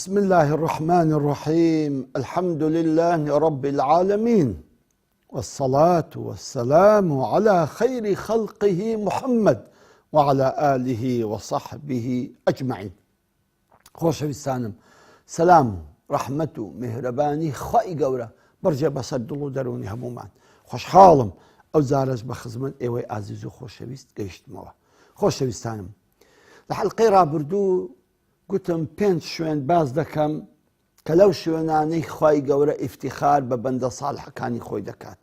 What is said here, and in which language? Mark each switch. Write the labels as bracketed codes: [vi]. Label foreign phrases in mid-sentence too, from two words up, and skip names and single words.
[ar] الله الرحمن الرحيم. الحمد لله رب العالمين، والصلاة والسلام على خير خلقه محمد وعلى آله وصحبه أجمعين. [ckb] خۆشەویستانم، سلام ڕەحمەت و میهرەبانی خوای گەورە بەرجێ بەسەر دڵ و دەرونی هەموومان. خۆشحاڵم ئەو جارەش بە خزمەت ئێوەی ئازیز و خۆشەویست گەیشتمەوە. خۆشەویستانم، لە حەڵقەی ڕابردوو گوتم 5 شوێن باز دەکەم کە لەو شوێنانەی خوای گەورە ئیفتیخار بە بەندە ساڵحەکانی خۆی دەکات.